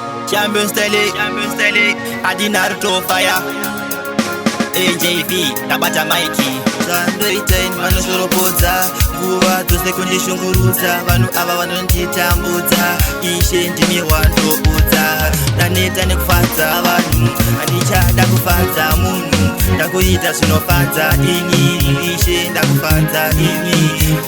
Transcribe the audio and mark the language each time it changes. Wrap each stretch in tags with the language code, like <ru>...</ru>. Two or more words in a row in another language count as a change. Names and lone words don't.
<en>Champion style, champion style, Adi Naruto fire. A J V,</en> <sn>tabata maiki. Zvandoita ini vanoshoropodza, nguva dzose kundishungurudza, vanhu ava vanonditambudza, Ishe ndimi wandoudza. Ndaneta nekufadza vanhu, handichada kufadza munhu, ndakuita zvinofadza ini, Ishe ndakufadza ini.</sn>